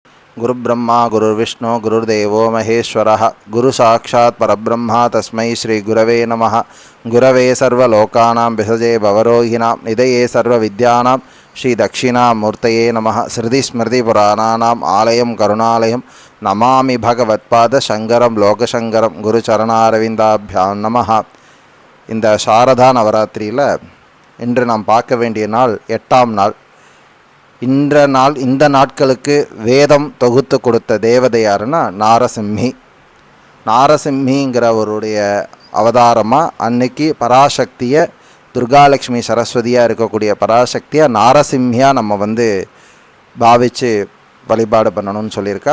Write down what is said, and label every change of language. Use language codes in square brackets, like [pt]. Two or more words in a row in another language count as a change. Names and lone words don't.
[sa] गुरुब्रह्मा गुरुर्विष्णु गुरुर्देवो महेश्वरः गुरु साक्षात् परब्रह्म तस्मै श्री गुरवे नमः। गुरवे सर्वलोकानां भिषजे भवरोहिणां निधये सर्वविद्यानां श्री दक्षिणामूर्तये नमः। श्रुतिस्मृतिपुराणानाम् आलयं करुणालयं नमामि भगवत्पाद शंकरं लोकशंकरं गुरुचरणारविन्दाभ्यां नमः। [ta] இந்த சாரதா நவராத்திரியில் இன்று நாம் பார்க்க வேண்டிய நாள் 8ஆம் நாள். இந்த நாட்களுக்கு வேதம் தொகுத்து கொடுத்த தேவதை யாருன்னா நாரசிம்மி. நாரசிம்மிங்கிறவருடைய அவதாரமாக அன்னைக்கு பராசக்தியை துர்காலட்சுமி சரஸ்வதியாக இருக்கக்கூடிய பராசக்தியை நாரசிம்மியாக நம்ம பாவித்து வழிபாடு பண்ணணும்னு சொல்லியிருக்கா.